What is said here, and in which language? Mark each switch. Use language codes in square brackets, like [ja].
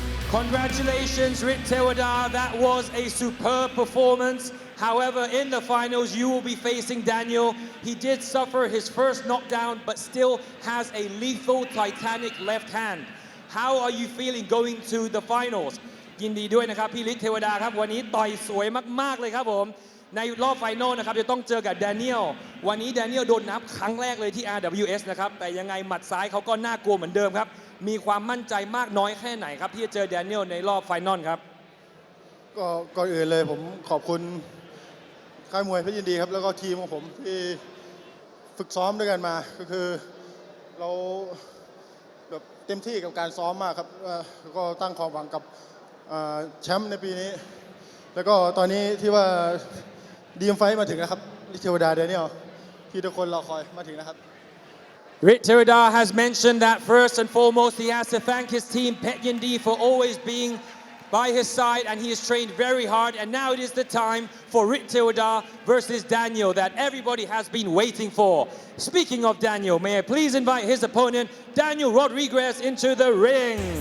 [en] Congratulations, Rittewada. That was a superb performance. However, in the finals, you will be facing Daniel. He did suffer his first knockdown, but still has a lethal Titanic left hand. How are you feeling going to the finals? [th] ยินดีด้วยนะครับพี่ฤทธิ์เทวดาครับวันนี้ต่อยสวยมากๆเลยครับผมในรอบไฟนอลนะครับจะต้องเจอกับแดเนียลวันนี้แดเนียลโดนนับครั้งแรกเลยที่ RWS นะครับแต่ยังไงหมัดซ้ายเขาก็น่ากลัวเหมือนเดิมครับมีความมั่นใจมากน้อยแค่ไหนครับที่จะเจอแดเนียลในรอบไฟนอลครับ ก็ก่อนอื่นเลยผมขอบคุณค่ายมวยเพชรยินดีครับแล้วก็ทีมของผมที่ฝึกซ้อมด้วยกันมาก็คือเราแบบเต็มที่กับการซ้อมมากครับก็ตั้งความหวังกับแชมป์ในปีนี้แล้วก็ตอนนี้ที่ว่าดีมไฟท์มาถึงนะครับRittewadaแดเนียลที่ทุกคนรอคอยมาถึงนะครับ [en] Rittewada has mentioned that first and foremost he has to thank his team Pet Yindi for always being by his side, and he has trained very hard, and now it is the time for Rittewada versus Daniel that everybody has been waiting for. Speaking of Daniel, may I please invite his opponent Daniel Rodriguez into the ring.